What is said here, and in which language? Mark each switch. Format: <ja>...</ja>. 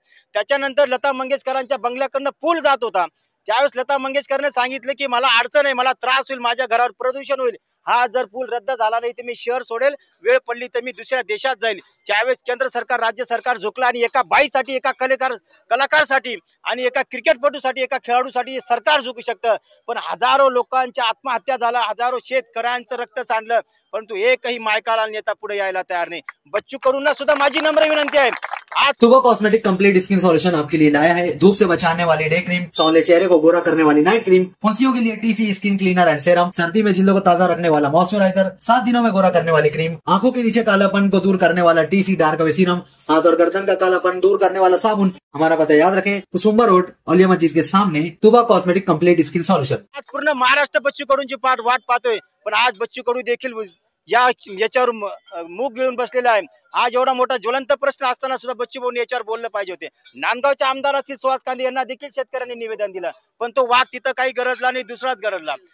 <mr>त्याच्यानंतर लता मंगेशकरांच्या बंगल्याकडनं पूल जात होता, त्यावेळेस लता मंगेशकरने सांगितलं की मला अडचण आहे, मला त्रास होईल, माझ्या घरावर प्रदूषण होईल, हा जर पूल रद्द झाला नाही तर मी शहर सोडेल, वेळ पडली तर मी दुसऱ्या देशात जाईल। त्यावेळेस केंद्र सरकार राज्य सरकार झुकलं आणि एका बाईसाठी, एका कलाकारसाठी आणि एका क्रिकेटपटूसाठी, एका खेळाडूसाठी सरकार झुकू शकतं, पण हजारो लोकांच्या आत्महत्या झाल्या, हजारो शेतकऱ्यांचं रक्त सांडलं, परंतु एकही मायकाला नेता पुढे यायला तयार नहीं। बच्चू कडूंना सुद्धा माझी नम्र विनंती है। आज</mr> <hi>तुबा कॉस्मेटिक कंप्लीट स्किन सॉल्यूशन आपके लिए लाया है। धूप से बचाने वाली डे क्रीम, सौंदर्य चेहरे को गोरा करने वाली नाइट क्रीम, फुंसियों के लिए TC skin cleaner and serum, सर्दी में जिल्दों को ताजा रखने वाला मॉइस्चराइजर, 7 दिनों में गोरा करने वाली क्रीम, आंखों के नीचे कालापन को दूर करने वाला TC डार्क वे सीरम, हाथ और गर्दन का कालापन दूर करने वाला साबुन। हमारा पता याद रखें, कुसुम्बा रोड, औलिया मस्जिद के सामने, तुबा कॉस्मेटिक कंप्लीट स्किन सॉल्यूशन।</hi> <mr>आज पूर्ण महाराष्ट्र बच्चू कडूंची वाट पाहतोय, पण आज बच्चू कडू देखील याच्यावर मूग गिळून बसलेला आहे। आज एवढा मोठा ज्वलंत प्रश्न असताना सुद्धा बच्चू भाऊ याच्यावर बोललं पाहिजे होते। नांदगावच्या आमदार असतील सुहास कांदे यांना देखील शेतकऱ्यांनी निवेदन दिलं, पण तो वाघ तिथं काही गरजला नाही, दुसराच गरजला।</mr>